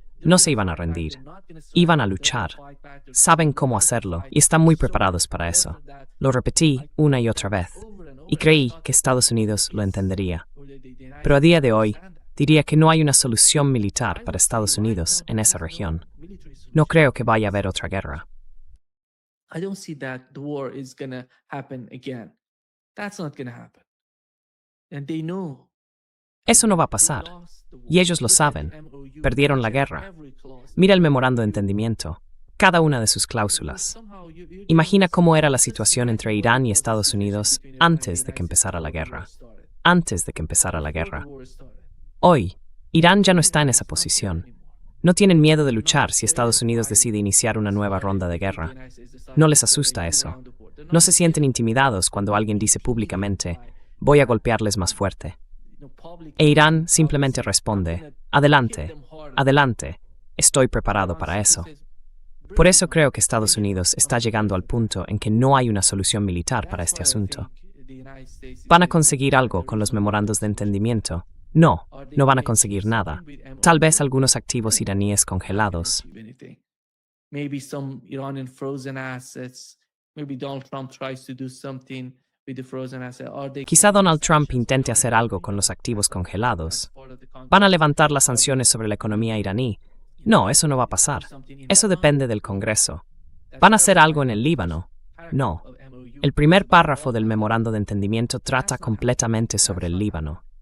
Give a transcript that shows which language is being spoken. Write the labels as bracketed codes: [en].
[es] No se iban a rendir, iban a luchar. Saben cómo hacerlo, y están muy preparados para eso. Lo repetí una y otra vez, y creí que Estados Unidos lo entendería. Pero a día de hoy, diría que no hay una solución militar para Estados Unidos en esa región. No creo que vaya a haber otra guerra. [en] I don't see that the war is going to happen again. That's not going to happen. And they know. [es] Eso no va a pasar. Y ellos lo saben. Perdieron la guerra. Mira el memorando de entendimiento, cada una de sus cláusulas. Imagina cómo era la situación entre Irán y Estados Unidos antes de que empezara la guerra. Antes de que empezara la guerra. Hoy, Irán ya no está en esa posición. No tienen miedo de luchar si Estados Unidos decide iniciar una nueva ronda de guerra. No les asusta eso. No se sienten intimidados cuando alguien dice públicamente, voy a golpearles más fuerte. E Irán simplemente responde, adelante, adelante, estoy preparado para eso. Por eso creo que Estados Unidos está llegando al punto en que no hay una solución militar para este asunto. ¿Van a conseguir algo con los memorandos de entendimiento? No, no van a conseguir nada. Tal vez algunos activos iraníes congelados. [en] Maybe some Iranian frozen assets. Maybe Donald Trump tries to do something with the frozen assets. [es] Quizá Donald Trump intente hacer algo con los activos congelados. ¿Van a levantar las sanciones sobre la economía iraní? No, eso no va a pasar. Eso depende del Congreso. ¿Van a hacer algo en el Líbano? No. El primer párrafo del memorando de entendimiento trata completamente sobre el Líbano.